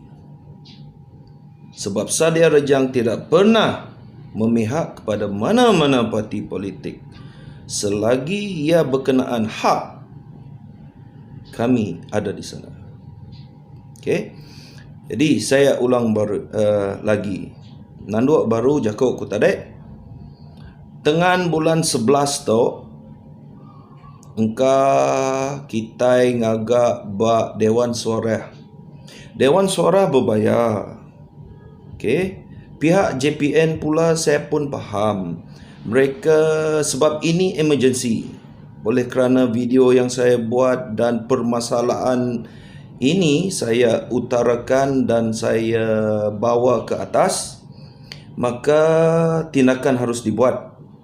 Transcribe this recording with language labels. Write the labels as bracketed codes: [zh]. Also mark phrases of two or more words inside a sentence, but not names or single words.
[ms] Sebab Sadia Rejang tidak pernah memihak kepada mana-mana parti politik. Selagi ia berkenaan hak, kami ada di sana. Okey. Jadi saya ulang lagi. [iba] Nanduak baru jakok ku tadi. Tengan bulan 11 tu engka kita ngagak bak Dewan Suara. [ms] Dewan Suara berbayar. Okey. Pihak JPN pula saya pun faham. Mereka sebab ini emergency. Oleh kerana video yang saya buat dan permasalahan ini saya utarakan dan saya bawa ke atas, maka tindakan harus dibuat.